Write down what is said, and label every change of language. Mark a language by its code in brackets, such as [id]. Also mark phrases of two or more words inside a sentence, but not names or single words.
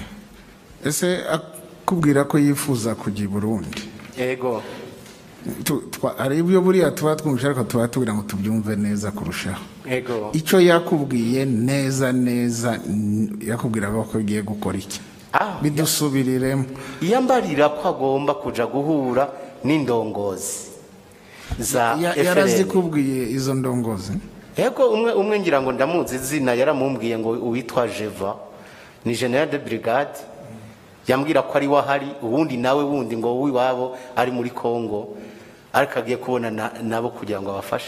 [rw] Ese akubwira ko yifuza kujya i Burundi? [rn] Ego. [rw] Ari ibyo buriya tuba twumvise, ariko tuba tugira ngo tubyumve neza kurushaho. [rn] Ego. [rw] Icyo yakubwiye neza yakubwiraga ko agiye gukora iki? Bidusubiriremo. [rn] Yambarira ko agomba kuja guhura n'indongozi za FRN. [rw] Yarazikubwiye izo ndongozi? [rn] Ego, umwe ngira ngo ndamuzi izina, yaramumbwiye ngo uwitwa Jeva ni [fr] general de brigade, [rn] yambwira ko ari wahari, ubundi nawe wundi ngo wiwabo ari muri Kongo, ariko agiye kubona nabo kugira ngo abafashe.